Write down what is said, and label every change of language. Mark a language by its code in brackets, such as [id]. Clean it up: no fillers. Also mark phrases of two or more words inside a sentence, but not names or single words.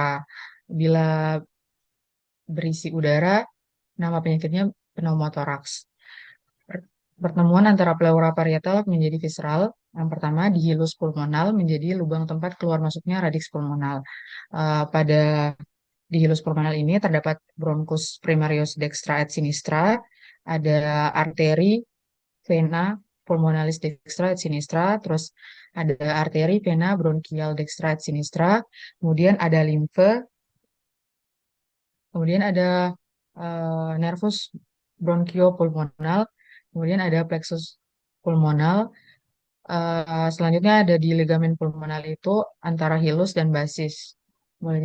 [id] Bila berisi udara, nama penyakitnya pneumotoraks. Pertemuan antara pleura parietal menjadi visceral. Yang pertama di hilus pulmonal menjadi lubang tempat keluar masuknya radix pulmonal. Pada di hilus pulmonal ini terdapat [la] bronchus primarius dextra et sinistra, [id] ada arteri, [la] vena pulmonalis dextra et sinistra, [id] terus ada arteri, [la] vena bronchial dextra et sinistra, [id] kemudian ada limfe, kemudian ada [la] nervus bronchiopulmonal, [id] kemudian ada [la] plexus pulmonal. [id] Selanjutnya ada di ligamen pulmonal itu antara hilus dan basis.